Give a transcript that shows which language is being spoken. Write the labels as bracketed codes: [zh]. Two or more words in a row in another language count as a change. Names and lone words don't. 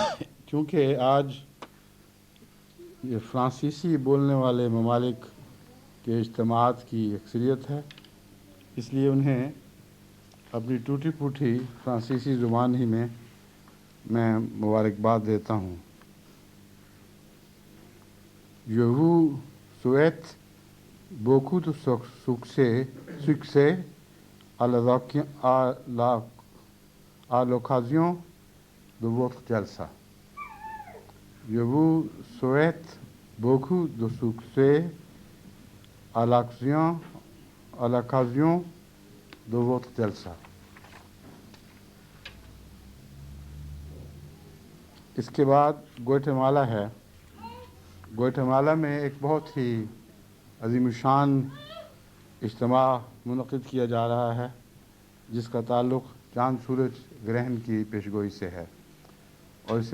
[ur] چونکہ آج یہ فرانسیسی بولنے والے ممالک کے اجتماعات کی اکثریت ہے، اس لیے انہیں اپنی ٹوٹی پھوٹی فرانسیسی زبان ہی میں مبارکباد دیتا ہوں۔ [fr] Je vous souhaite beaucoup de succès à l'occasion de votre jalsa. Je vous souhaite beaucoup de succès à l'occasion de votre jalsa. [ur] اس کے بعد گوئٹمالا ہے۔ گوئٹمالا میں ایک بہت ہی عظیم الشان اجتماع منعقد کیا جا رہا ہے، جس کا تعلق چاند سورج گرہن کی پیشگوئی سے ہے، اور اس